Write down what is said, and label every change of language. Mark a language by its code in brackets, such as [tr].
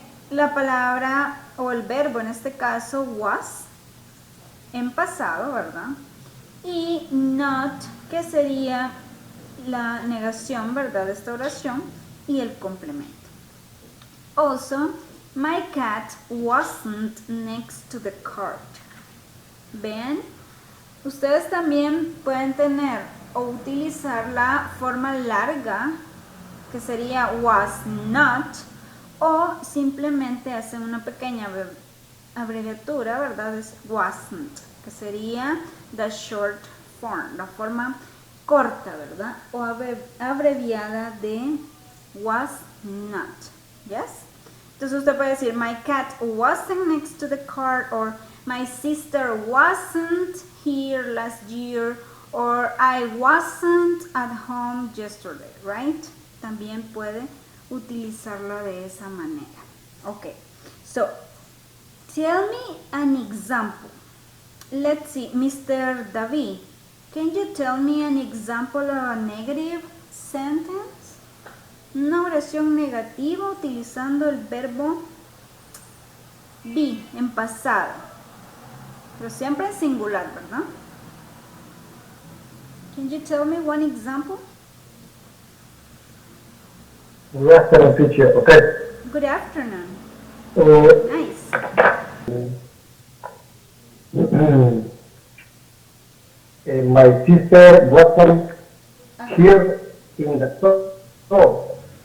[es] La palabra o el verbo en este caso was en pasado, ¿verdad? Y not, que sería la negación, ¿verdad?, de esta oración, y el complemento. [en] Also, my cat wasn't next to the cart. [es] Ven, ustedes también pueden tener o utilizar la forma larga que sería was not, o simplemente hacen una pequeña abreviatura, ¿verdad? Es wasn't, que sería [en] the short form, [es] la forma corta, ¿verdad? O abreviada de was not, ¿yes? Entonces usted puede decir, [en] my cat wasn't next to the car, or my sister wasn't here last year, or I wasn't at home yesterday, right? [es] También puede utilizarla de esa manera. [en] Okay, so tell me an example. Let's see, Mr. David, can you tell me an example of a negative sentence? [es] Una oración negativa utilizando el verbo be en pasado, pero siempre en singular, ¿verdad? [en] Can you tell me one example? Good afternoon, teacher. Okay. Good afternoon. Nice. My sister wasn't here in the store.